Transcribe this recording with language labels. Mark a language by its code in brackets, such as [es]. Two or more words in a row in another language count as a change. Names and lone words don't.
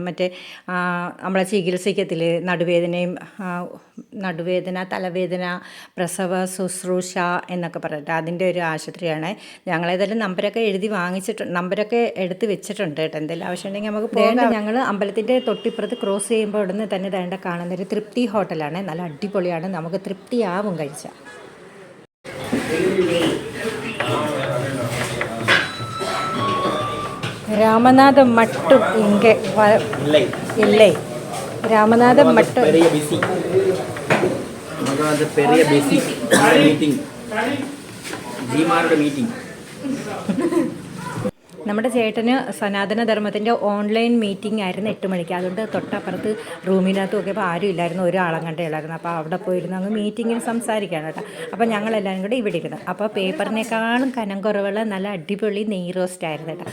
[ml] മറ്റേ നമ്മളെ ചികിത്സിക്കത്തില്ലേ, നടുവേദന, തലവേദന, പ്രസവ ശുശ്രൂഷ എന്നൊക്കെ പറഞ്ഞിട്ട് അതിൻ്റെ ഒരു ആശുപത്രിയാണ്. ഞങ്ങളേതായാലും നമ്പരൊക്കെ എടുത്ത് വെച്ചിട്ടുണ്ട് കേട്ടോ. എന്തെങ്കിലും ആവശ്യമുണ്ടെങ്കിൽ നമുക്ക് പോകാം. ഞങ്ങൾ അമ്പലത്തിൻ്റെ തൊട്ടിപ്പുറത്ത് ക്രോസ് ചെയ്യുമ്പോൾ ഉടനെ തന്നെ വേണ്ട കാണുന്നൊരു തൃപ്തി ഹോട്ടലാണ്. നല്ല അടിപൊളിയാണ്, നമുക്ക് തൃപ്തിയാവും കഴിച്ചാൽ. [ta] ராமநாதம் மட்டும் இங்கே இல்லை. ராமநாதம் மட்டும் பெரிய [en] busy meeting meeting. [ml] നമ്മുടെ ചേട്ടന് സനാതനധർമ്മത്തിൻ്റെ [en] online meeting [ml] ആയിരുന്നു 8 മണിക്ക്. അതുകൊണ്ട് തൊട്ടപ്പുറത്ത് റൂമിനകത്ത് നോക്കിയപ്പോൾ ആരും ഇല്ലായിരുന്നു, ഒരാളം കണ്ടേ ഉള്ളായിരുന്നു. അപ്പോൾ അവിടെ പോയിരുന്നു അങ്ങ് മീറ്റിങ്ങിന് സംസാരിക്കുകയാണ് കേട്ടോ. അപ്പോൾ ഞങ്ങളെല്ലാവരും കൂടെ ഇവിടെ ഇരുന്നു. അപ്പോൾ പേപ്പറിനേക്കാളും കനം കുറവുള്ള നല്ല അടിപൊളി നെയ് റോസ്റ്റ് ആയിരുന്നു കേട്ടോ.